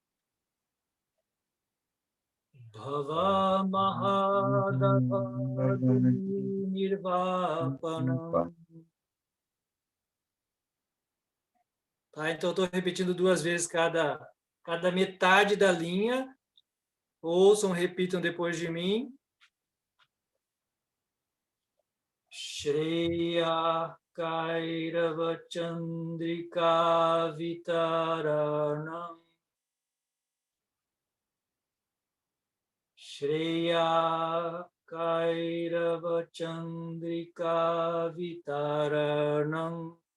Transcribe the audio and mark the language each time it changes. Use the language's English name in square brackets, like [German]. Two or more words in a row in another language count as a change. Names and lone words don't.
[Sanskrit] Bhava Mahadavagini Nirvapanam. [Portuguese] Tá, então, eu estou repetindo 2 vezes cada metade da linha. Ouçam, repitam depois de mim. [Sanskrit] Shreya Kairava Chandrika Vitaranam. Shreya Kairava Chandrika Vitaranam.